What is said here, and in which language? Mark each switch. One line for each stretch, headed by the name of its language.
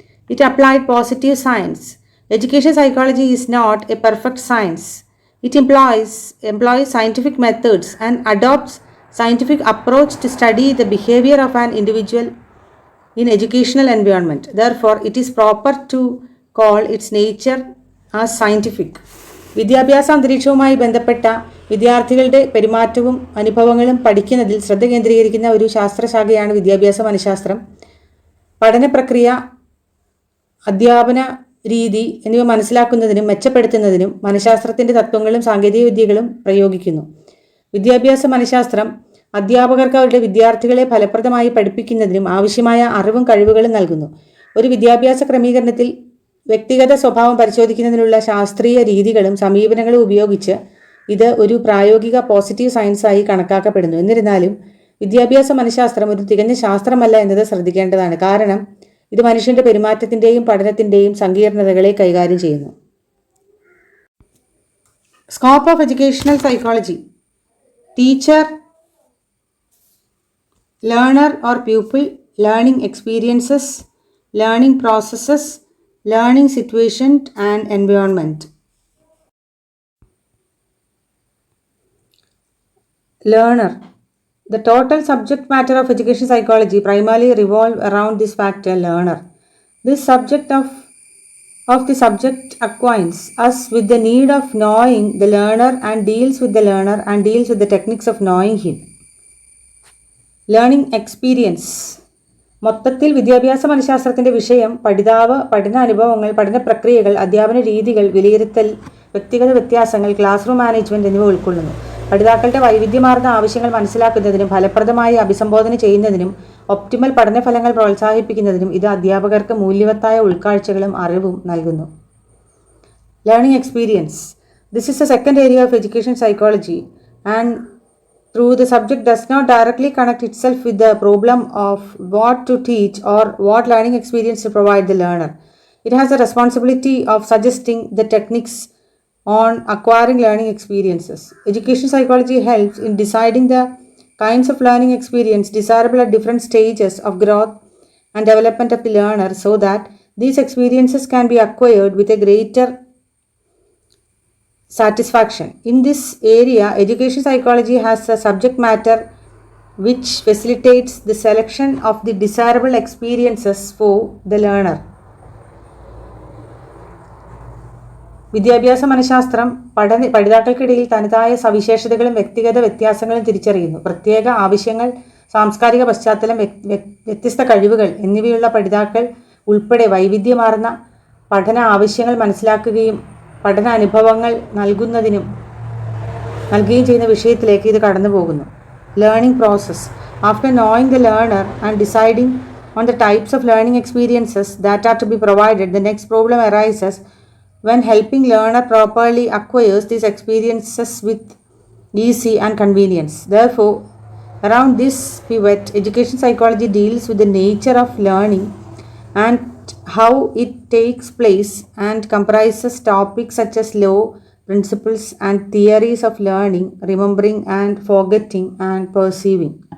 English: It applied positive science. Education psychology is not a perfect science. It employs scientific methods and adopts scientific approach to study the behavior of an individual in educational environment. Therefore, it is proper to call its nature as scientific.
Malayalam: വിദ്യാഭ്യാസ അന്തരീക്ഷവുമായി ബന്ധപ്പെട്ട വിദ്യാർത്ഥികളുടെ പെരുമാറ്റവും അനുഭവങ്ങളും പഠിക്കുന്നതിൽ ശ്രദ്ധ കേന്ദ്രീകരിക്കുന്ന ഒരു ശാസ്ത്രശാഖയാണ് വിദ്യാഭ്യാസ മനഃശാസ്ത്രം. പഠന പ്രക്രിയ, അധ്യാപന രീതി എന്നിവ മനസ്സിലാക്കുന്നതിനും മെച്ചപ്പെടുത്തുന്നതിനും മനഃശാസ്ത്രത്തിന്റെ തത്വങ്ങളും സാങ്കേതിക വിദ്യകളും പ്രയോഗിക്കുന്നു. വിദ്യാഭ്യാസ മനഃശാസ്ത്രം അധ്യാപകർക്ക് അവരുടെ വിദ്യാർത്ഥികളെ ഫലപ്രദമായി പഠിപ്പിക്കുന്നതിനും ആവശ്യമായ അറിവും കഴിവുകളും നൽകുന്നു. ഒരു വിദ്യാഭ്യാസ ക്രമീകരണത്തിൽ വ്യക്തിഗത സ്വഭാവം പരിശോധിക്കുന്നതിനുള്ള ശാസ്ത്രീയ രീതികളും സമീപനങ്ങളും ഉപയോഗിച്ച് ഇത് ഒരു പ്രായോഗിക പോസിറ്റീവ് സയൻസായി കണക്കാക്കപ്പെടുന്നു. എന്നിരുന്നാലും വിദ്യാഭ്യാസ മനഃശാസ്ത്രം ഒരു തികഞ്ഞ ശാസ്ത്രമല്ല എന്നത് ശ്രദ്ധിക്കേണ്ടതാണ്. കാരണം ഇത് മനുഷ്യന്റെ പെരുമാറ്റത്തിന്റെയും പഠനത്തിന്റെയും സങ്കീർണതകളെ കൈകാര്യം ചെയ്യുന്നു.
English: Scope of educational psychology. Teacher, learner or pupil, learning experiences, learning processes, learning situation and environment. Learner. The total subject matter of education psychology primarily revolve around this factor, learner. This subject of the subject acquaints us with the need of knowing the learner and deals with the learner and deals with the techniques of knowing him. Learning experience.
Malayalam: മൊത്തത്തിൽ വിദ്യാഭ്യാസ മനഃശാസ്ത്രത്തിന്റെ വിഷയം പഠിതാവ്, പഠനാനുഭവങ്ങൾ, പഠന പ്രക്രിയകൾ, അധ്യാപന രീതികൾ, വിലയിരുത്തൽ, വ്യക്തിഗത വ്യത്യാസങ്ങൾ, ക്ലാസ് റൂം മാനേജ്മെന്റ് എന്നിവ ഉൾക്കൊള്ളുന്നു. പഠിതാക്കളുടെ വൈവിധ്യമാർന്ന ആവശ്യങ്ങൾ മനസ്സിലാക്കുന്നതിനും ഫലപ്രദമായി അഭിസംബോധന ചെയ്യുന്നതിനും ഒപ്റ്റിമൽ പഠനഫലങ്ങൾ പ്രോത്സാഹിപ്പിക്കുന്നതിനും ഇത് അധ്യാപകർക്ക് മൂല്യവത്തായ ഉൾക്കാഴ്ചകളും അറിവും നൽകുന്നു.
English: Learning experience. This is the second area of education psychology, and through the subject does not directly connect itself with the problem of what to teach or what learning experience to provide the learner. It has the responsibility of suggesting the techniques on acquiring learning experiences. Education psychology helps in deciding the kinds of learning experience desirable at different stages of growth and development of the learner so that these experiences can be acquired with a greater satisfaction. In this area, education psychology has a subject matter which facilitates the selection of the desirable experiences for the learner.
Malayalam: വിദ്യാഭ്യാസ മനഃശാസ്ത്രം പഠിതാക്കൾക്കിടയിൽ തനതായ സവിശേഷതകളും വ്യക്തിഗത വ്യത്യാസങ്ങളും തിരിച്ചറിയുന്നു. പ്രത്യേക ആവശ്യങ്ങൾ, സാംസ്കാരിക പശ്ചാത്തലം, വ്യത്യസ്ത കഴിവുകൾ എന്നിവയുള്ള പഠിതാക്കൾ ഉൾപ്പെടെ വൈവിധ്യമാർന്ന പഠന ആവശ്യങ്ങൾ മനസ്സിലാക്കുകയും പഠന അനുഭവങ്ങൾ നൽകുകയും ചെയ്യുന്ന വിഷയത്തിലേക്ക് ഇത് കടന്നു പോകുന്നു.
English: Learning process. After knowing the learner and deciding on the types of learning experiences that are to be provided, the next problem arises when helping learner properly acquires these experiences with ease and convenience. Therefore, around this pivot, education psychology deals with the nature of learning and how it takes place and comprises topics such as law, principles and theories of learning, remembering and forgetting and perceiving.